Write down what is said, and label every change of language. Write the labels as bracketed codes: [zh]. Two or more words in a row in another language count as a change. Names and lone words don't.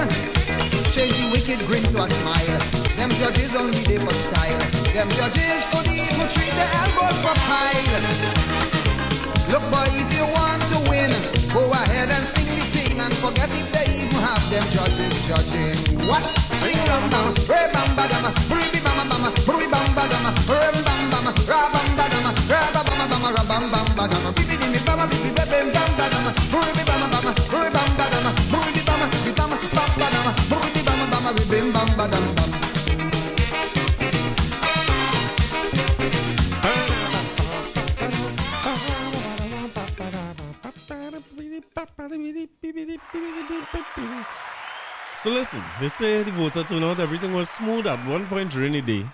[en] Change the wicked grin to a smile. Them judges only there for style. Them judges could even treat the elbows for pile. Look boy, if you want to win, go ahead and sing the thing and forget if they even have them judges judging. What? Sing ram bam, re bam badam, re bam bam, re bam badam, re bam bam, ra bam badam, ra bam bam, ra bam bam badam, bibidi mi bam bibidi bam bam badam, re bam bam, re bam badam, re bam bam badam, re bam bam, re bam badam bam. So listen, they say the voter turnout, everything was smooth at one point during the day.